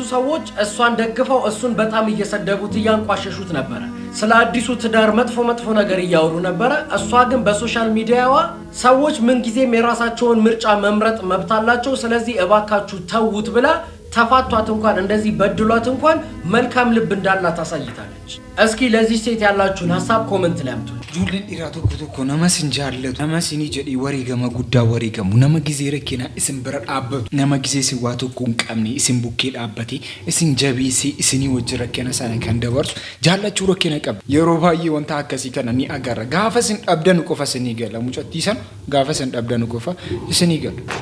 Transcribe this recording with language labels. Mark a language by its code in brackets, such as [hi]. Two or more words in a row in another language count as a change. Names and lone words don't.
[am] ሰዎች እሷን ደግፈው እሱን በጣም እየሰደቡት እያንቋሸሹት ነበረ። ስለ አዲሱ ትዳር መጥፎ ነገር እያወሩ ነበረ። እሷ ግን በሶሻል ሚዲያዋ ሰዎች ምን ጊዜም የራሳቸውን ምርጫ መምረጥ መብት አላቸው፣ ስለዚህ እባካችሁ ተውት ብላ ተፋቷት እንኳን እንደዚህ በድሏት እንኳን መልካም ልብ እንዳላት አሳይታለች። እስኪ ለዚህ ሴት ያላችሁን ሐሳብ ኮሜንት ላይ አምጡ። ጁልን ዲራ [om] tokko nama sin jaallatu nama sin jedhi wareegama guddaa wareegamu nama gizee rakkina isin bira dhaabbatu nama gizee sin waa tokko hin qabne isin bukkee dhaabbate isin jabeessee isinii wajji rakkina sana kan dabarsu jaallachuu rakkina qaba. Yeroo baay'ee wanta akkasii kana ni agarra. Gaafa sin dhabdan qofa isinii gala mucattiisan gaafa sin dhabdan qofa isinii gala.